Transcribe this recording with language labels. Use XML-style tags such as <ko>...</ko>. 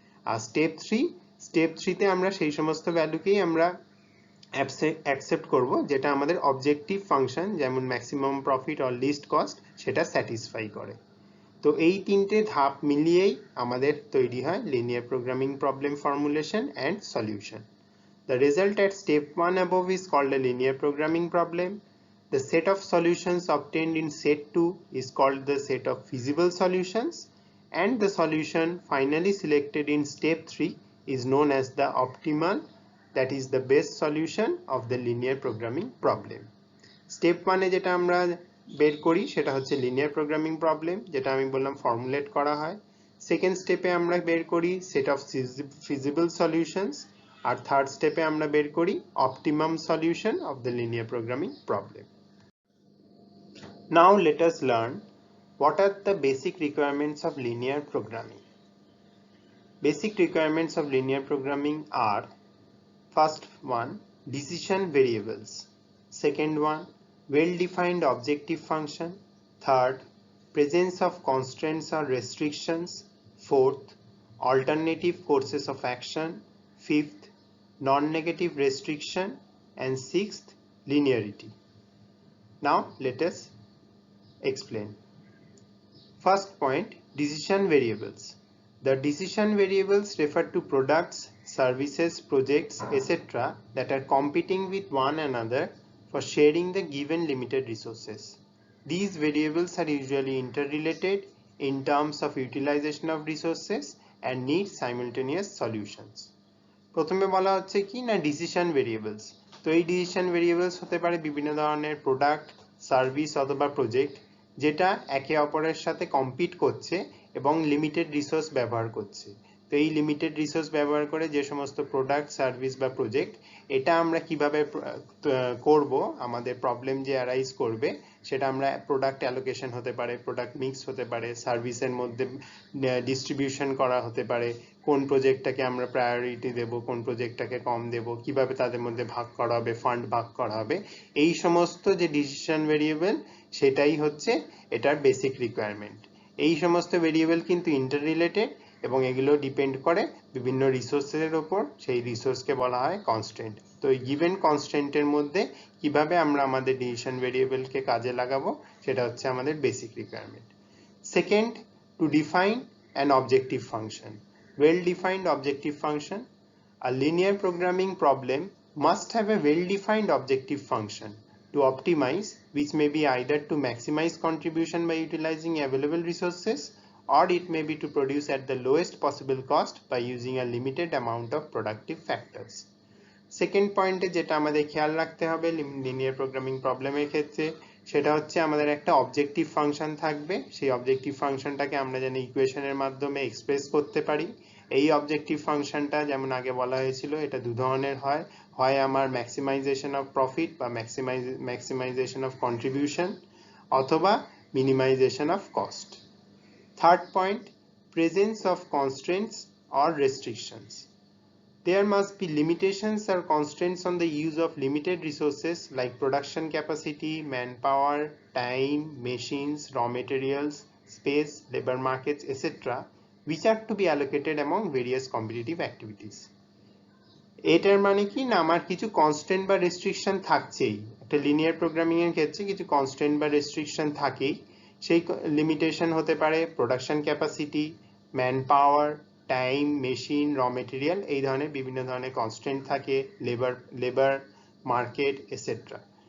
<bn>আর step 3তে আমরা সেই সমস্ত ভ্যালুকেই আমরা অ্যাকসেপ্ট করব যেটা আমাদের অবজেক্টিভ ফাংশন যেমন maximum profit or list cost সেটা স্যাটিসফাই করে। তো এই তিনটে ধাপ মিলিয়েই আমাদের তৈরি হয় linear programming problem formulation and solution.</bn> <en>The result at step 1 above is called a linear programming problem. The set of solutions obtained in set 2 is called the set of feasible solutions, and the solution finally selected in step 3 is known as the optimal, that is the best solution of the linear programming problem.</en> <bn>Step 1 এ যেটা আমরা বের করি সেটা হচ্ছে linear programming problem, যেটা আমি বললাম formulate করা হয়। সেকেন্ড স্টেপে আমরা বের করি set of feasible solutions, আর third স্টেপে আমরা বের করি optimum solution of the linear programming problem.</bn> <en>Now let us learn what are the basic requirements of linear programming. Basic requirements of linear programming are: first one, decision variables; second one, well-defined objective function; third, presence of constraints or restrictions; fourth, alternative courses of action; fifth, non-negative restriction; and sixth, linearity. Now let us explain. First point, decision variables. The decision variables refer to products, services, projects, etc. that are competing with one another for sharing the given limited resources. These variables are usually interrelated in terms of utilization of resources and need simultaneous solutions.</en> <bn>প্রথমে বলা হচ্ছে কি না decision variables. তো এই decision variables হতে পারে বিভিন্ন ধরনের প্রোডাক্ট, সার্ভিস অথবা প্রজেক্ট যেটা একে অপরের সাথে কম্পিট করছে এবং লিমিটেড রিসোর্স ব্যবহার করছে। তো এই লিমিটেড রিসোর্স ব্যবহার করে যে সমস্ত প্রোডাক্ট, সার্ভিস বা প্রজেক্ট এটা আমরা কিভাবে করব, আমাদের প্রবলেম যে অ্যারাইজ করবে সেটা আমরা প্রোডাক্ট অ্যালোকেশন হতে পারে, প্রোডাক্ট মিক্স হতে পারে, সার্ভিসের মধ্যে ডিস্ট্রিবিউশন করা হতে পারে, কোন প্রজেক্টটাকে আমরা প্রায়োরিটি দেব, কোন প্রজেক্টটাকে কম দেব, কিভাবে তাদের মধ্যে ভাগ করা হবে, ফান্ড ভাগ করা হবে, এই সমস্ত যে ডিসিশন ভেরিয়েবল সেটাই হচ্ছে এটার বেসিক রিকোয়ারমেন্ট। এই সমস্ত ভেরিয়েবল কিন্তু ইন্টাররিলেটেড এবং এগুলো ডিপেন্ড করে বিভিন্ন রিসোর্সের ওপর, সেই রিসোর্সকে বলা হয় কনস্ট্যান্ট। তো এই গিভেন কনস্ট্যান্টের মধ্যে কিভাবে আমরা আমাদের ডিসিশন ভেরিয়েবলকে কাজে লাগাবো সেটা হচ্ছে আমাদের basic requirement.</bn> <en>Second, to define an objective function. Well-defined objective function. A linear programming problem must have a well-defined objective function to optimize, which may be either to maximize contribution by utilizing available resources, or it may be to produce at the lowest possible cost by using a limited amount of productive factors.</en> <bn>Second পয়েন্টে যেটা আমাদের খেয়াল রাখতে হবে linear programming প্রবলেমের ক্ষেত্রে, সেটা হচ্ছে আমাদের একটা অবজেক্টিভ ফাংশন থাকবে। সেই অবজেক্টিভ ফাংশনটাকে আমরা যেন ইকুয়েশনের মাধ্যমে এক্সপ্রেস করতে পারি। এই অবজেক্টিভ ফাংশনটা যেমন আগে বলা হয়েছিল, এটা দু ধরনের হয়, হয় আমার ম্যাক্সিমাইজেশন অফ প্রফিট বা ম্যাক্সিমাইজেশন অফ কন্ট্রিবিউশন, অথবা minimisation of cost.</bn> <en>Third point, presence of constraints or restrictions. There must be limitations or constraints on the use of limited resources like production capacity, manpower, time, machines, raw materials, space, labor markets, etc., which are to be allocated among various competitive activities.</en> <bn>এটার মানে কি না, আমার কিছু constant বা restriction থাকছেই। একটা linear programming এর ক্ষেত্রে কিছু কনস্ট্যান্ট বা রেস্ট্রিকশন থাকেই। সেই লিমিটেশন হতে পারে production capacity, man power, time, machine, র মেটেরিয়াল, এই ধরনের বিভিন্ন ধরনের কনস্ট্যান্ট থাকে, লেবার মার্কেট এটসেট্রা।</bn>